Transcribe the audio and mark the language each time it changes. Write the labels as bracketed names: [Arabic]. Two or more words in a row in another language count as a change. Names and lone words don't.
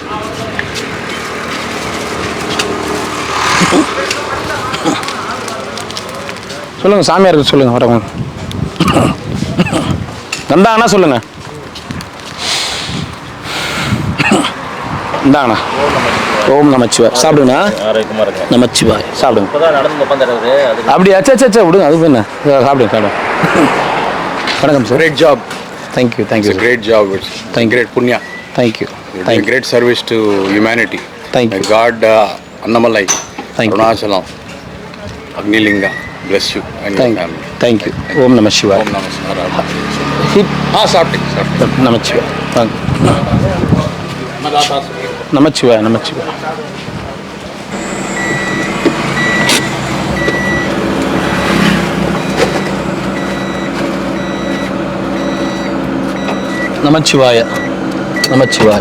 [Tamil] சொல்லுங்க சாமியாருக்கு சொல்லுங்க வரவங்க வந்தாங்கண்ணா சொல்லுங்க. இந்தாங்கண்ணா. ஓம் நமச்சிவாய். சாப்பிடுங்கண்ணா. நமச்சிவாய் சாப்பிடுங்க. அப்படியா? சே விடுங்க, அதுக்கு என்ன சாப்பிடுங்க சாப்பிடுங்க. வணக்கம் சார். [English] Great job. Thank you. It's a great job. It's great punya. Thank you. You're doing great service to humanity. Thank you. May God Annamalai, Thank you. Arunachalam, Agnilinga bless you and your family. Thank you. [Tamil] ஓம் நம சிவாய். [Sanskrit] ओम् नमः शिवाय. ஹிட் [Tamil] சாப்பிட்டேன். நமச்சிவாய். வாங்க. நமச்சிவாய் நமச்சிவாய். நமச்சிவாய நமச்சிவாய்.